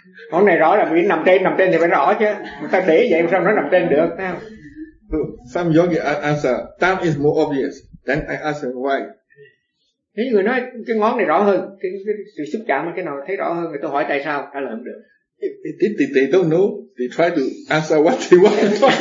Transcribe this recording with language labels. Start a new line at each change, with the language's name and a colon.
Vietnamese: Con này rõ là vì nằm trên thì phải rõ chứ. Người ta để vậy sao nó nằm trên được, thấy không?
English: Some yogi answer thumb is more obvious. Then I ask him why.
Vietnamese: Thế người nói cái ngón này rõ hơn, cái sự xúc chạm cái nào thấy rõ hơn, người tôi hỏi tại sao, trả lời không được.
English: They don't know, they try to answer what they want.